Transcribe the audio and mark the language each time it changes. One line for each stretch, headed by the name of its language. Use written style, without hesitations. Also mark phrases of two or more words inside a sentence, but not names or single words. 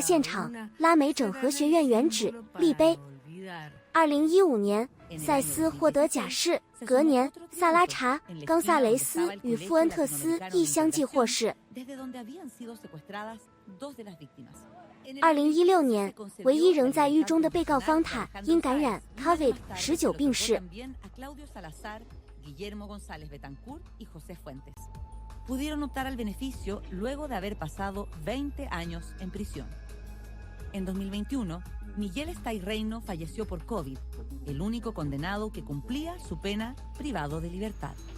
Chinese: 现场，拉美整合学院原址立碑。2015年，塞斯获得假释，隔年，萨拉查、冈萨雷斯与富恩特斯亦相继获释。2016年，唯一仍在狱中的被告方塔因感染 COVID-19 病逝。
Spanish: Pudieron optar al beneficio luego de haber pasado 20 años en prisión. En 2021, Miguel Estay-Reino falleció por COVID, el único condenado que cumplía su pena privado de libertad.